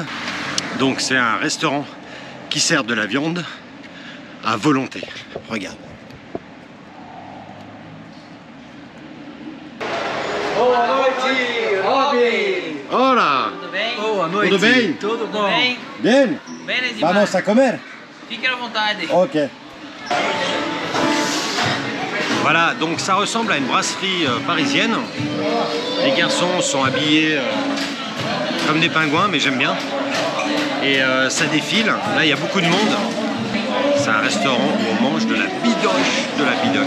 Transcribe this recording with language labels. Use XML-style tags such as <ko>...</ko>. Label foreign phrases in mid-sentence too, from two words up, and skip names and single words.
<fr>Donc c'est un restaurant qui sert de la viande à volonté. Regarde.</fr> <pt>Boa noite, Robin!</pt> <es>Hola!</es> <pt>Tudo bem? Boa noite. Tudo bem? Tudo Tudo bom? bem?</pt> <es>Bien?</es> <pt>Beleza,</pt> <es>Vamos a comer?</es> <pt>Fique à vontade. Ok.</pt> <fr>Voilà, donc ça ressemble à une brasserie parisienne. Les garçons sont habillés comme des pingouins, mais j'aime bien. Et ça défile. Là, il y a beaucoup de monde. C'est un restaurant où on mange de la bidoche.</fr>